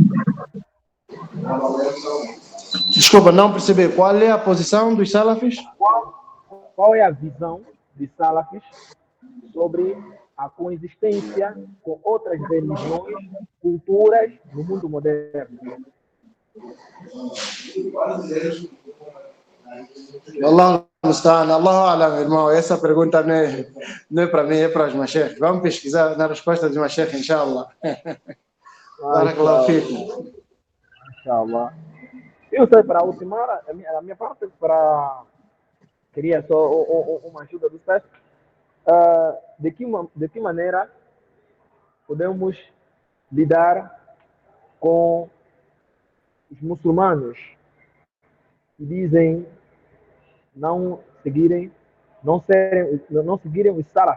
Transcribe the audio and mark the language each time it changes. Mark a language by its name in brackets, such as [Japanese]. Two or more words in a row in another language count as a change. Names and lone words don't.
[Portuguese] Desculpa, não percebi. Qual é a posição dos salafis? Qual é a visão de Salafis sobre a coexistência com outras religiões, culturas no mundo moderno? [Arabic] الله المستعان، الله أعلم, [Portuguese] irmão. Essa pergunta não é para mim, é para os mashayikh. Vamos pesquisar na resposta dos mashayikh, inshallah. [Arabic] Barakallahu fikum. Inshallah. [Portuguese] Eu sei, para ultimar, a minha parte, queria só uma ajuda do Ustaz. De que maneira podemos lidar com os muçulmanos que dizem não seguirem os salaf?